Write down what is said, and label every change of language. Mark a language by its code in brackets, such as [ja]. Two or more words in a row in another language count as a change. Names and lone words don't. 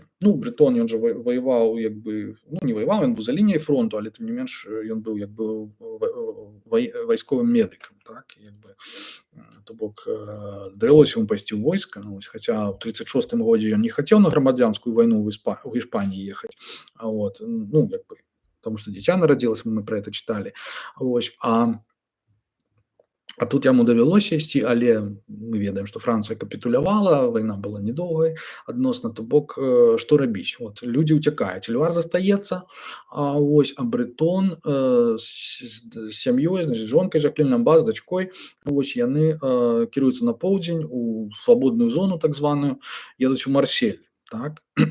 [be] Ну, Брэтон, ён жа ваяваў, як бы, ну, не ваяваў, ён быў за лініяй фронту, але тым не менш ён быў як бы вайсковым медыкам, так, як бы, то бок, давялося яму пайсці ў войска, ну, вось, хаця ў 36-м годзе ён не хацеў на грамадзянскую вайну ў Іспаніі ехаць, вот, ну, як бы, [ru] потому что дитя народилось, мы про это читали. [be] Ось, а тут яму давялося ісці, але мы ведаем, што Францыя капітулявала, вайна была недоўгай адносна, то бок, што рабіць? Вот, людзі ўцякаюць, Элюар застаецца, ось, а Брэтон з сям'ёй, значыць, жонкай Жаклін Ламба, з дачкой, ось, яны кіруюцца на поўдзень, у свабодную зону так званую, едуць у Марсель, так?